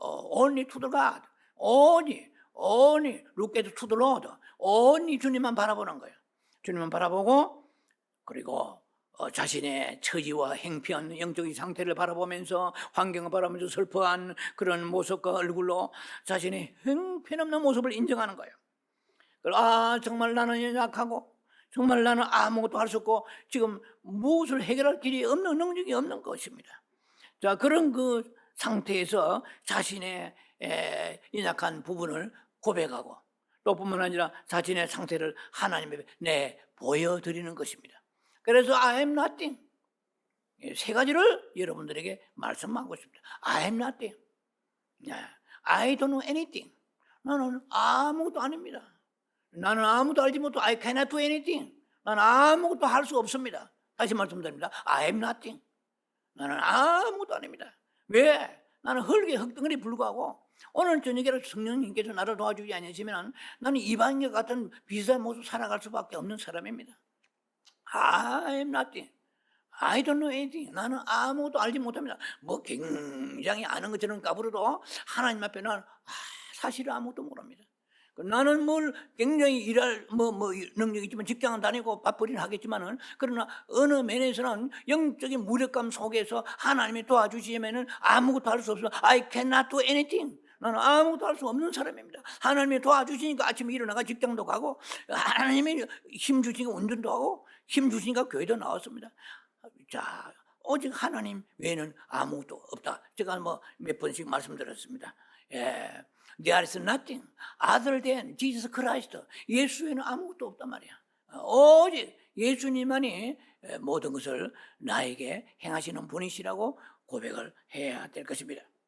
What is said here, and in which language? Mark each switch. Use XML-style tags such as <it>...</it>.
<en>only to the God, only look at to the Lord, only</en> <ko>주님만 바라보는 거예요. 주님만 바라보고 그리고 자신의 처지와 행편, 영적인 상태를 바라보면서 환경을 바라보면서 슬퍼한 그런 모습과 얼굴로 자신의 형편없는 모습을 인정하는 거예요. 정말 나는 약하고 정말 나는 아무것도 할 수 없고 지금 무엇을 해결할 길이 없는, 능력이 없는 것입니다. 자, 그런 그 상태에서 자신의 연약한 부분을 고백하고 또 뿐만 아니라 자신의 상태를 하나님께 보여드리는 것입니다. 그래서</ko> <en>I am nothing,</en> <ko>세 가지를 여러분들에게 말씀하고 싶습니다.</ko> <en>I am nothing, I don't know anything,</en> <ko>나는 아무것도 아닙니다. 나는 아무도 알지 못하고</ko> <en>I cannot do anything,</en> <ko>나는 아무것도 할 수 없습니다. 다시 말씀드립니다.</ko> <en>I am nothing,</en> <ko>나는 아무것도 아닙니다. 왜? 나는 흙덩어리 불구하고 오늘 저녁에라도 성령님께서 나를 도와주지 않으시면 나는 이방인과 같은 비슷한 모습 살아갈 수밖에 없는 사람입니다.</ko> <en>I am nothing, I don't know anything,</en> <ko>나는 아무것도 알지 못합니다. 굉장히 아는 것처럼 까불어도 하나님 앞에 나는 사실 아무것도 모릅니다. 나는 굉장히 일할 능력이 있지만 직장은 다니고 밥벌이는 하겠지만은 그러나 어느 면에서는 영적인 무력감 속에서 하나님이 도와주시면은 아무것도 할 수 없어.</ko> <en>I cannot do anything.</en> <ko>나는 아무것도 할 수 없는 사람입니다. 하나님이 도와주시니까 아침에 일어나가 직장도 가고 하나님이 힘 주시니까 운전도 하고 힘 주시니까 교회도 나왔습니다. 자, 오직 하나님 외에는 아무것도 없다. 제가 몇 번씩 말씀드렸습니다.</ko> <en>There is nothing other than Jesus Christ.</en> <ko>예수에는 아무것도 없단 말이야. 오직 예수님만이 모든 것을 나에게 행하시는 분이시라고 고백을 해야 될 것입니다.</ko>